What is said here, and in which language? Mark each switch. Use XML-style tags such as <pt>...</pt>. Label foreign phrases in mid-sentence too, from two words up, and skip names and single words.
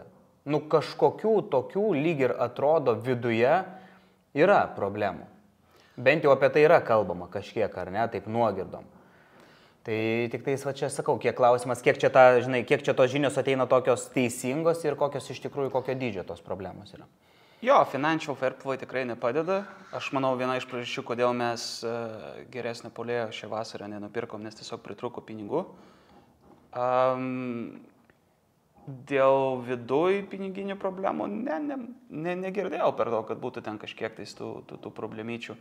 <lt>Kažkokių tokių lyg ir atrodo viduje yra problemų. Bent jau apie tai yra kalbama kažkiek, ar ne, taip nuogirdom. Tai tik tais va čia sakau, kiek klausimas, kiek čia tos žinios ateina tokios teisingos ir kokios iš tikrųjų, kokio dydžio tos problemos yra. Jo,</lt> <en>financial fair play</en> <lt>tikrai nepadeda. Aš manau, viena iš priežasčių, kodėl mes geresnio puolėjo šią vasarą nenupirkom, nes tiesiog pritrūko pinigų. Dėl viduj piniginių problemų negirdėjau per daug, kad būtų ten kažkiek tais tų problemyčių.</lt>